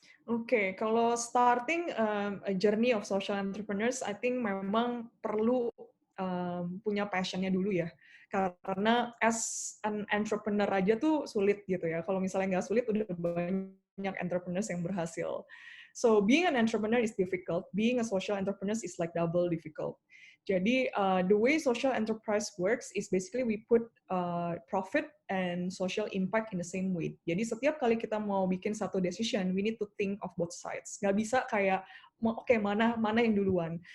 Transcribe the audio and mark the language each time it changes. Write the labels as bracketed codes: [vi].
[id] Oke, kalau [en] starting a journey of social entrepreneurs, I think [id] memang perlu punya passion-nya dulu ya. Karena [en] as an entrepreneur [id] aja tuh sulit gitu ya. Kalau misalnya nggak sulit, udah banyak entrepreneurs yang berhasil. [en] So being an entrepreneur is difficult. Being a social entrepreneur is like double difficult. Jadi the way social enterprise works is basically we put profit and social impact in the same way. [id] Jadi setiap kali kita mau bikin satu decision, [en] we need to think of both sides. [id] Nggak bisa kayak, oke, mana yang duluan.